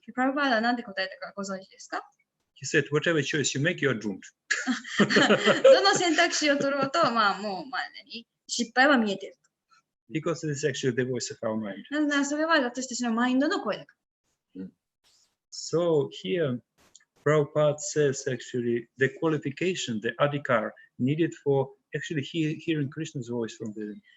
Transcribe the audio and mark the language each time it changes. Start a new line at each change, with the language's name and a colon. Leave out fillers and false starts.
Japanese: プラブパーダは何て答えたかご存知ですか？
English: He said, whatever choice you make, you are doomed.
Japanese: どの選択肢を取ろうと、失敗は見えている。
English: Because this is actually the voice of our mind.
Japanese: なぜならそれは私たちのマインドの声だから。
English: So here, Prabhupada says actually the qualification, the adhikar needed for actually hearing Krishna's voice from within.